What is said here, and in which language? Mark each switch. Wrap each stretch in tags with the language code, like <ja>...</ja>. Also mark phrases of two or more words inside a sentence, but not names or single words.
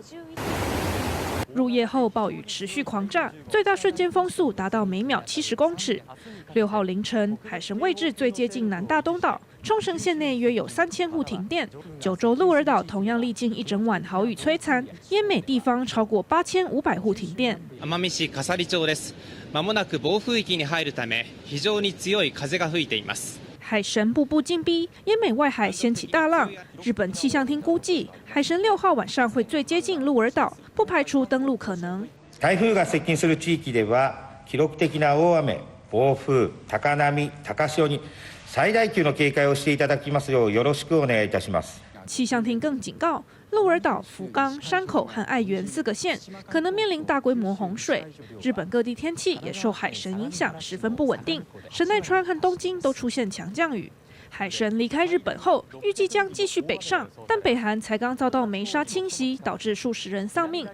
<zh>入夜后，暴雨持续狂炸，最大瞬间风速达到每秒70公尺。6号凌晨，海神位置最接近南大东岛，冲绳县内约有3000户停電，九州鹿儿島同樣歷經一整晚豪雨摧殘，奄美地方超過8500户停電。</zh> <ja>奄美市笠利町です。まもなく暴風域に入るため、非常に強い風が吹いています。</ja> <zh>海神步步紧逼，奄美外海掀起大浪。日本气象厅估计，海神6号晚上会最接近鹿儿島，不排除登陸可能。</zh> <ja>台風が接近する地域では、記録的な大雨、暴風、高波、高潮に最大級の警戒をしていただきますようよろしくお願いいたします。</ja> <zh>气象厅更警告，鹿儿岛、福冈、山口和爱媛4个县可能面临大规模洪水。日本各地天气也受海神影响，十分不稳定。神奈川和东京都出现强降雨。海神离开日本后，预计将继续北上，但北韩才刚遭到梅沙侵袭，导致数十人丧命。</zh>